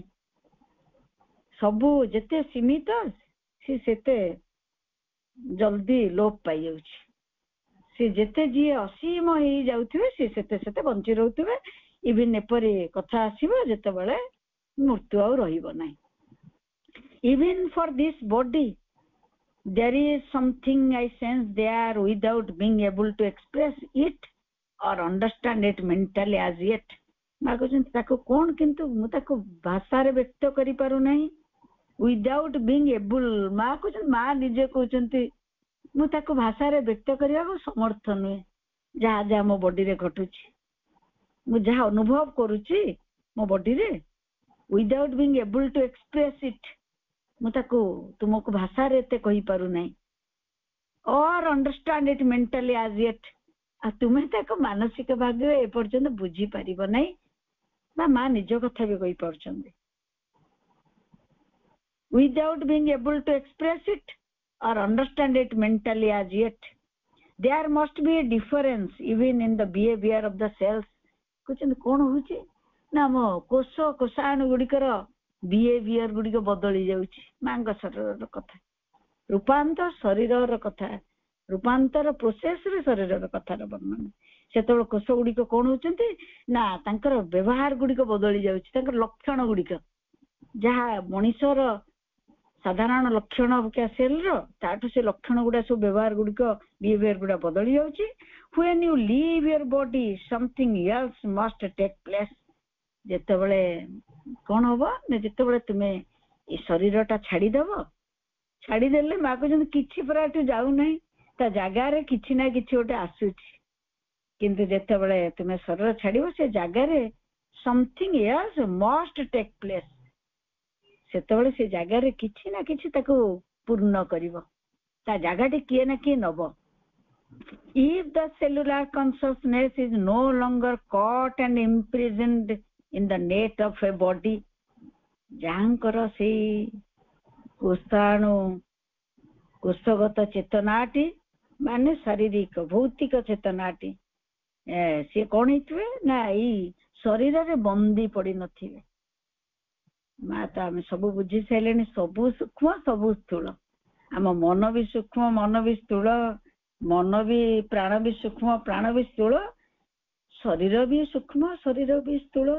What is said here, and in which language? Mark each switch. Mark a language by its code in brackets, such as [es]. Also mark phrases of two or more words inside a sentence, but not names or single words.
[or] ସବୁ ଯେତେ ସୀମିତ ସେ ସେତେ ଜଲ୍ଦି ଲୋପ ପାଇଯାଉଛି। ସେ ଯେତେ ଯିଏ ଅସୀମ ହେଇଯାଉଥିବେ ସେ ସେତେ ସେତେ ବଞ୍ଚି ରହୁଥିବେ। ଇଭିନ୍ ଏପରି କଥା ଆସିବ ଯେତେବେଳେ ମୃତ୍ୟୁ ଆଉ ରହିବ ନାହିଁ। [en] Even for this body there is something I sense there without being able to express it or understand it mentally as yet. [or] ମା କହୁଛନ୍ତି ତାକୁ କଣ, କିନ୍ତୁ ମୁଁ ତାକୁ ଭାଷାରେ ବ୍ୟକ୍ତ କରିପାରୁନାହିଁ [en] without being able. [or] ମା କହୁଛନ୍ତି, ମା ନିଜେ କହୁଛନ୍ତି ମୁଁ ତାକୁ ଭାଷାରେ ବ୍ୟକ୍ତ କରିବାକୁ ସମର୍ଥ ନୁହେଁ। ଯାହା ଯାହା ମୋ ବଡିରେ ଘଟୁଛି, ମୁଁ ଯାହା ଅନୁଭବ କରୁଛି ମୋ ବଡିରେ, [en] without being able to express it, [or] ମୁଁ ତାକୁ ତୁମକୁ ଭାଷାରେ ଏତେ କହିପାରୁନାହିଁ। [en] or understand it mentally as yet, [or] ଆଉ ତୁମେ ତାକୁ ମାନସିକ ଭାବରେ ଏପର୍ଯ୍ୟନ୍ତ ବୁଝିପାରିବ ନାହିଁ। ବା ମା ନିଜ କଥା ବି କହିପାରୁଛନ୍ତି, [en] without being able to express it or understand it mentally as yet, there must be a difference even in the behavior of the cells. [or] କହୁଛନ୍ତି କଣ ହଉଛି ନା ଆମ କୋଷ କୋଷାଣୁ ଗୁଡିକର ବିହେଭିୟର ଗୁଡିକ ବଦଳି ଯାଉଛି। ମାଙ୍କ ଶରୀରର କଥା, ରୂପାନ୍ତର ଶରୀରର କଥା, ରୂପାନ୍ତର ପ୍ରୋସେସରେ ଶରୀରର କଥାର ବର୍ଣ୍ଣନା। ସେତେବେଳେ କୋଷ ଗୁଡିକ କଣ ହଉଛନ୍ତି ନା ତାଙ୍କର ବ୍ୟବହାର ଗୁଡିକ ବଦଳି ଯାଉଛି, ତାଙ୍କର ଲକ୍ଷଣ ଗୁଡିକ, ଯାହା ମଣିଷର ସାଧାରଣ ଲକ୍ଷଣ ସେଲର, ତାଠୁ ସେ ଲକ୍ଷଣ ଗୁଡା ସବୁ ବ୍ୟବହାର ଗୁଡିକ ବିହେଭିୟର ଗୁଡା ବଦଳି ଯାଉଛି। [en] when you leave your body something else must take place। [or] ଯେତେବେଳେ କଣ ହବ ନା ଯେତେବେଳେ ତୁମେ ଏ ଶରୀରଟା ଛାଡିଦବ, ଛାଡିଦେଲେ ମା କହୁଛନ୍ତି କିଛି ପୁରା ଏଠୁ ଯାଉନାହିଁ, ତା ଜାଗାରେ କିଛି ନା କିଛି ଗୋଟେ ଆସୁଛି। କିନ୍ତୁ ଯେତେବେଳେ ତୁମେ ଶରୀର ଛାଡିବ ସେ ଜାଗାରେ [en] something else must take place, [or] ସେତେବେଳେ ସେ ଜାଗାରେ କିଛି ନା କିଛି ତାକୁ ପୂର୍ଣ୍ଣ କରିବ, ତା ଜାଗାଟି କିଏ ନା କିଏ ନବ। [en] if the cellular consciousness is no longer caught and imprisoned in the net of a body, [or] ଯାହାଙ୍କର ସେଇ କୋଷାଣୁ କୋଷଗତ ଚେତନାଟି ମାନେ ଶାରୀରିକ ଭୌତିକ ଚେତନାଟି, ସେ କଣ ହେଇଥିବେ ନା ଏଇ ଶରୀରରେ ବନ୍ଦୀ ପଡି ନଥିବେ। ମା ତ ଆମେ ସବୁ ବୁଝି ସାରିଲେଣି, ସବୁ ସୂକ୍ଷ୍ମ ସବୁ ସ୍ଥୂଳ, ଆମ ମନ ବି ସୂକ୍ଷ୍ମ ମନ ବି ସ୍ଥୂଳ, ମନ ବି ପ୍ରାଣ ବି ସୂକ୍ଷ୍ମ ପ୍ରାଣ ବି ସ୍ଥୂଳ, ଶରୀର ବି ସୂକ୍ଷ୍ମ ଶରୀର ବି ସ୍ଥୂଳ।